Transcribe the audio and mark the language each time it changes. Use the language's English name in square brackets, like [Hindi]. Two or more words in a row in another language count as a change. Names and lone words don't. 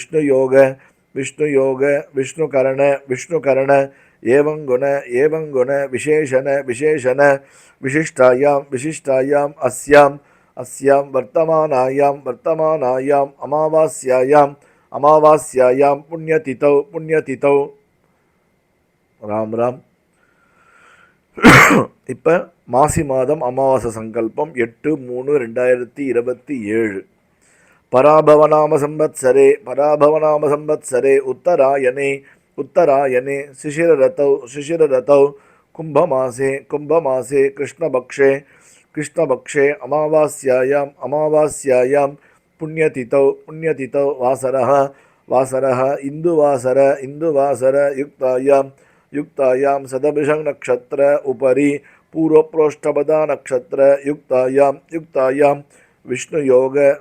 [Sanskrit] विष्णुकरण एवं गुण विशेषण विशिष्टायां अस्यां वर्तमानायां अमावास्यायां पुण्यतिथौ राम राम [Tamil] இப்போ மாசி மாதம் அமாவாசை சங்கல்பம் 8/3/2027 [Sanskrit] पराभवनाम संवत्सरे उत्तरायणे शिशिररतौ कुंभमासे कृष्णपक्षे अमावास्यायां पुण्यतिथौ वासरः इंदुवासर युक्तायां सदभिषं नक्षत्र उपरि पूर्वप्रोष्ठपदा नक्षत्र युक्तायां विष्णुयोग